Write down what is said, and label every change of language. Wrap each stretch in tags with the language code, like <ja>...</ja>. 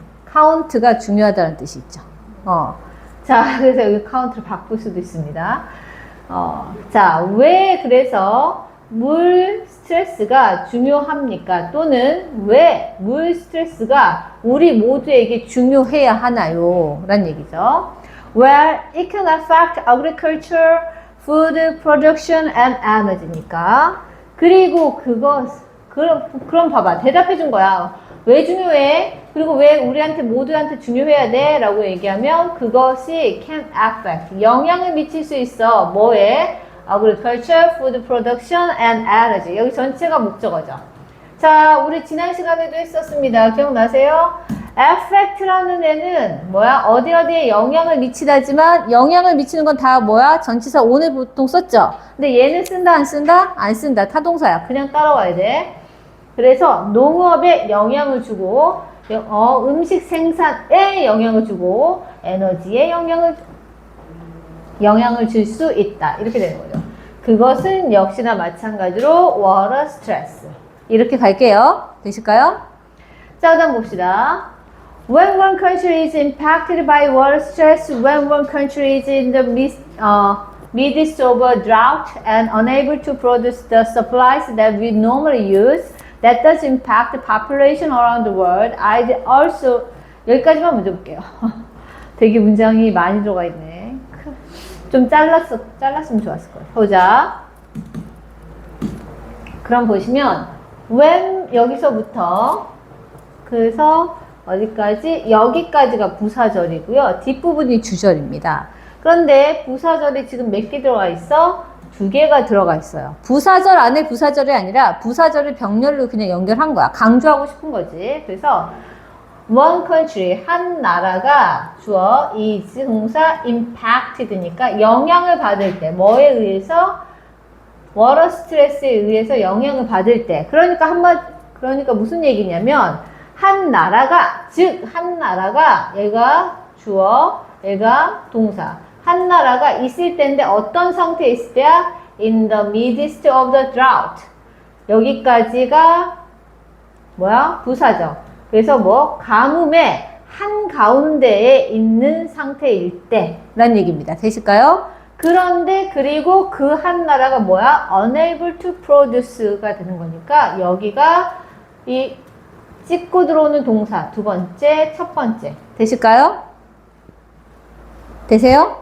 <ko>count가 중요하다는 뜻이 있죠. 자, 그래서 여기 count를 바꿀 수도 있습니다. 자, 왜 그래서 물 스트레스가 중요합니까? 또는 왜 물 스트레스가 우리 모두에게 중요해야 하나요? 라는 얘기죠.</ko> <en>Well, it can affect agriculture, food production and energy니까.</en> <ko>그리고 그럼 봐봐. 대답해 준 거야. 왜 중요해? 그리고 왜 우리한테 모두한테 중요해야 돼? 라고 얘기하면 그것이</ko> <en>can affect.</en> <ko>영향을 미칠 수 있어. 뭐에?</ko> <en>agriculture, food production and energy.</en> <ko>여기 전체가 목적어죠. 자, 우리 지난 시간에도 했었습니다. 기억나세요? affect라는 애는 뭐야? 어디에 영향을 미치다지만 영향을 미치는 건 다 뭐야? 전치사 on을 보통 썼죠? 근데 얘는 쓴다 안 쓴다? 안 쓴다. 타동사야. 그냥 따라와야 돼. 그래서 농업에 영향을 주고 음식 생산에 영향을 주고 에너지에 영향을 줄 수 있다. 이렇게 되는 거죠. 그것은 역시나 마찬가지로 water stress. 이렇게 갈게요. 되실까요? 자, 다음 봅시다.</ko> <en>When one country is impacted by water stress, when one country is in the midst of a drought and unable to produce the supplies that we normally use, that does impact the population around the world. I'd also</en> <ko>여기까지만 먼저 볼게요. 되게 문장이 많이 들어가 있네. 좀 잘랐으면 좋았을 거예요. 보자. 그럼 보시면 when 여기서부터 그래서 어디까지? 여기까지가 부사절이고요. 뒷부분이 주절입니다. 그런데 부사절이 지금 몇 개 들어가 있어? 2개가 들어가 있어요. 부사절 안에 부사절이 아니라 부사절을 병렬로 그냥 연결한 거야. 강조하고 싶은 거지. 그래서</ko> <en>one country,</en> <ko>한 나라가 주어 is 동사 impacted니까 영향을 받을 때 뭐에 의해서? 워터 스트레스에 의해서 영향을 받을 때. 그러니까 무슨 얘기냐면 한 나라가, 즉 한 나라가 얘가 주어, 얘가 동사. 한 나라가 있을 때인데 어떤 상태에 있을 때야?</ko> <en>In the midst of the drought.</en> <ko>여기까지가 뭐야? 부사죠. 그래서 뭐 가뭄의 한가운데에 있는 상태일 때 라는 얘기입니다. 되실까요? 그런데 그리고 그 한 나라가 뭐야?</ko> <en>Unable to produce</en> <ko>가 되는 거니까 여기가 이 찍고 들어오는 동사 두 번째, 첫 번째. 되실까요? 되세요?</ko>